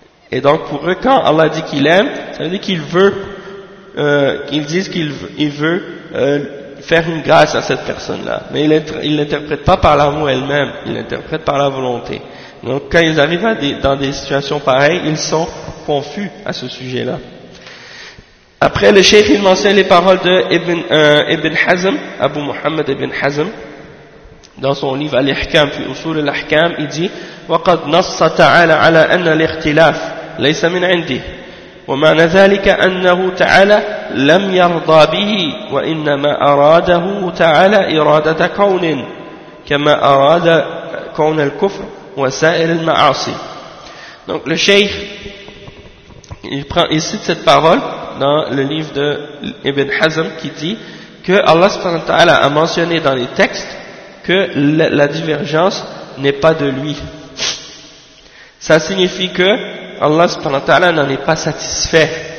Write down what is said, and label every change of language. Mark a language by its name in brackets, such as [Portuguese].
[French] Et donc pour eux, quand Allah dit qu'il aime, ça veut dire qu'il veut, qu'ils disent qu'il veut faire une grâce à cette personne-là. Mais il l'interprète pas par l'amour elle-même, il l'interprète par la volonté. Donc quand ils arrivent dans des situations pareilles, ils sont confus à ce sujet-là. Après, le cheikh, il mentionne les paroles de Ibn Hazm, Abu Muhammad Ibn Hazm, dans son livre Al-Ihkam, fi Usul Al-Ihkam, il dit: [Arabic] وَقَدْ نَصَّ تَعَالَى عَلَىٰ أَنَّ الْإِخْتِلَافِ لَيْسَ مِنْ عِنْدِهِ وَمَعْنَ ذَلِكَ أَنَّهُ تَعَالَى لَمْ يَرْضَى بِهِ وَإِنَّمَا أَرَادَهُ تَعَالَى إِرَادَةَ كَوْنٍ كَمَا أَرَادَ كَوْنَ الْكُفْرِ وَسَائِرِ الْمَعَاصِي. [French] Donc, le cheikh, il cite cette parole dans le livre de Ibn Hazm qui dit que Allah subhanahu wa ta'ala a mentionné dans les textes que la divergence n'est pas de lui. Ça signifie que Allah subhanahu wa ta'ala n'en est pas satisfait.